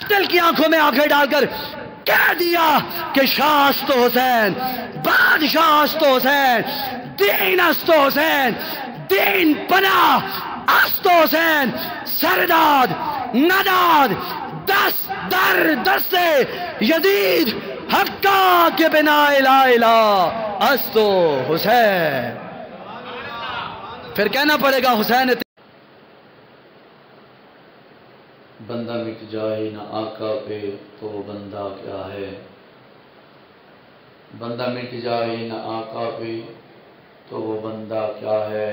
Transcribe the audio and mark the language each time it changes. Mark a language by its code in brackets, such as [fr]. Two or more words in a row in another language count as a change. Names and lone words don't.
[ur] قاتل کی آنکھوں میں آنکھیں ڈال کر کہہ دیا کہ [fa] شاہ است و حسین، بادشاہ است و حسین، دین است و حسین، دین پناہ است و حسین، سرداد نداد دست در دست یزید حقا کے بنا لا الہ است و حسین. [ur] پھر کہنا پڑے گا حسین. بندہ مٹ جائے نہ آقا پہ تو وہ بندہ کیا ہے. بندہ مٹ جائے نہ آقا پہ تو وہ بندہ کیا ہے.